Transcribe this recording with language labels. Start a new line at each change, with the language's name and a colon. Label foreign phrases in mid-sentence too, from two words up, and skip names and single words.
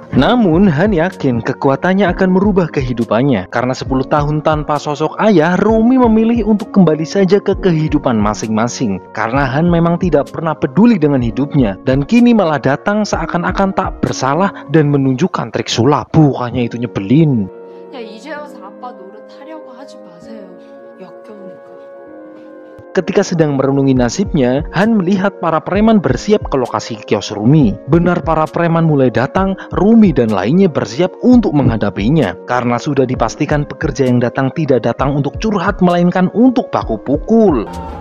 Indonesian: Namun Han yakin kekuatannya akan merubah kehidupannya. Karena 10 tahun tanpa sosok ayah, Rumi memilih untuk kembali saja ke kehidupan masing-masing. Karena Han memang tidak pernah peduli dengan hidupnya, dan kini malah datang seakan-akan tak bersalah dan menunjukkan trik sulap. Bukannya itu nyebelin.
Korean: 야, 이제 와서 아빠 노릇 하려고 하지 마세요. 역겨우니까.
Indonesian: Ketika sedang merenungi nasibnya, Han melihat para preman bersiap ke lokasi kios Rumi. Benar, para preman mulai datang, Rumi dan lainnya bersiap untuk menghadapinya. Karena sudah dipastikan pekerja yang datang tidak datang untuk curhat, melainkan untuk baku pukul.